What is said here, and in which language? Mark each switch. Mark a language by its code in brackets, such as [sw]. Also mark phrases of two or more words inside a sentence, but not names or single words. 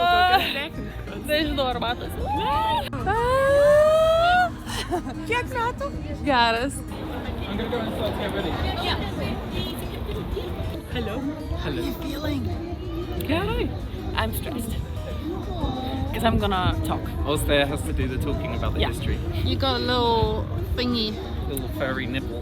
[lt] Kokios technikos. Nežinau, ar matosi. Kiek metų? Geras. [en] I'm gonna go inside to get ready. Hello. Hello. Feeling? Gerai. I'm stressed. Because I'm gonna talk. Austeja has to do the talking about the history. You got a little thingy. Little furry nipple.